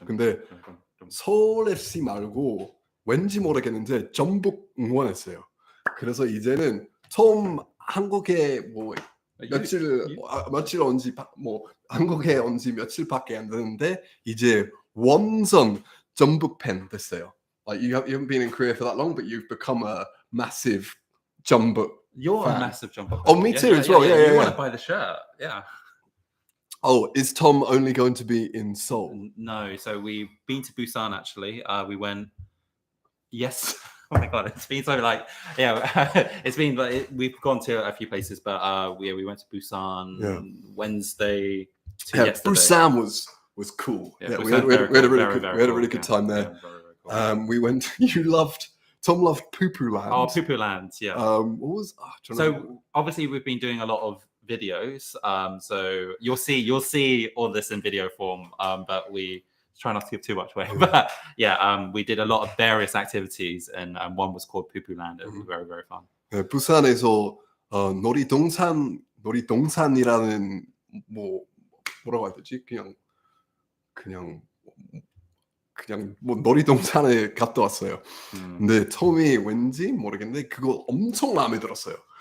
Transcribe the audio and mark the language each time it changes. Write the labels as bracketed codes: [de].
[ko] 근데 서울 FC 말고 왠지 모르겠는데 전북 응원했어요. 그래서 이제는 처음 한국에 뭐 며칠 온지 뭐 한국에 온지 며칠밖에 안 됐는데 이제 완전 전북 팬 됐어요. [en] Like you haven't been in Korea for that long, but you've become a massive Jeonbuk. You're fan. a massive Jeonbuk. Oh, me too as well. Yeah. You want to buy the shirt? Yeah. Oh, is Tom only going to be in Seoul? No. So we've been to Busan actually. We went. Yes. Oh my god, it's been so like it's been like we've gone to a few places, but we went to Busan Wednesday to yesterday. Busan was cool. Yeah, we had a really good time there. Yeah, very cool. We went. Tom loved Poo Poo Land. Oh, Poo Poo Land, yeah. What was? Obviously we've been doing a lot of videos. So you'll see all this in video form. But we try not to give too much away. But we did a lot of various activities, and one was called Poo Poo Land. It was very, very fun. [ko] 네, 부산에서 놀이동산이라는 뭐라고 해야 되지? 그냥 뭐 놀이동산에 갔다 왔어요. 근데 처음에 왠지 모르겠는데 그거 엄청 마음에 들었어요.